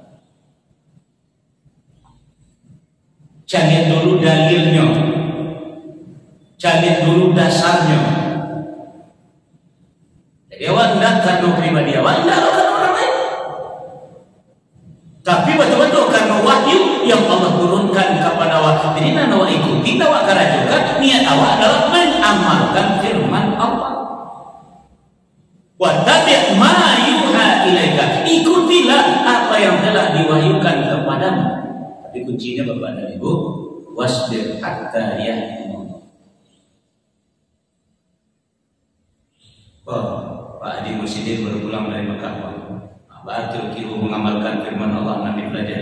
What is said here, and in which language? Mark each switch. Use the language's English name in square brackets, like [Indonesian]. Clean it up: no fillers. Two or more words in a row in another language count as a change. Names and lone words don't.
[Indonesian] Cari dulu dalilnya, cari dulu dasarnya. Jadi awak tidak karena pribadi awak, tidak karena orang lain. Tapi betul-betul karena wahyu yang Allah turunkan kepada awak. Jadi awak ikuti, awak karajokan, niat awak adalah mengamalkan firman Allah. [Arabic] Wattabi' ma yuha ilaika. [Indonesian] Ikutilah apa yang telah diwahyukan kepadamu. Tapi kuncinya Bapak dan Ibu, [Arabic] wasbir hatta yahkum. [Indonesian] Oh, Pak Adi Mursyidin baru pulang dari Mekah. Berarti kita mengamalkan firman Allah nanti pelajari.